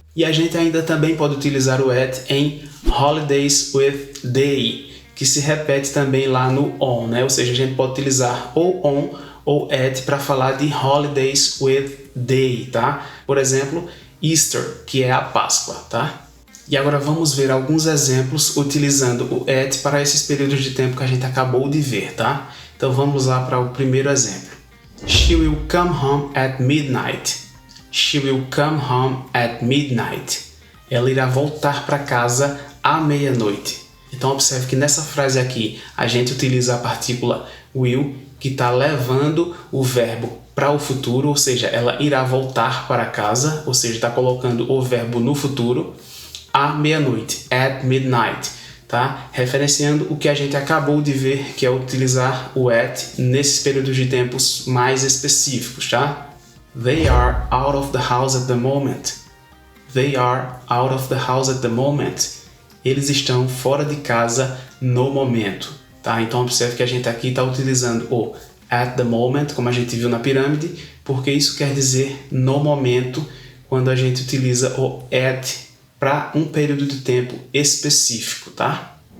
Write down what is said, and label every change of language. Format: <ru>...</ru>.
<pt>E a gente ainda também pode utilizar o at em</pt> <en>holidays with day,</en> <pt>que se repete também lá no on, né? Ou seja, a gente pode utilizar ou on ou at para falar de holidays with day, tá? Por exemplo, Easter, que é a Páscoa, tá? E agora vamos ver alguns exemplos utilizando o at para esses períodos de tempo que a gente acabou de ver, tá? Então vamos lá para o primeiro exemplo.</pt> <en>She will come home at midnight. She will come home at midnight.</en> <pt>Ela irá voltar para casa à meia-noite. Então observe que nessa frase aqui a gente utiliza a partícula will, que está levando o verbo para o futuro, ou seja, ela irá voltar para casa, ou seja, está colocando o verbo no futuro, à meia-noite,</pt> <en>at midnight,</en> <pt>tá? Referenciando o que a gente acabou de ver, que é utilizar o at nesses períodos de tempos mais específicos, tá?</pt> <en>They are out of the house at the moment. They are out of the house at the moment.</en> <pt>Eles estão fora de casa no momento, tá? Então observe que a gente aqui está utilizando o</pt> <en>at the moment,</en> <pt>como a gente viu na pirâmide, porque isso quer dizer no momento, quando a gente utiliza o at para um período de tempo específico, tá?</pt>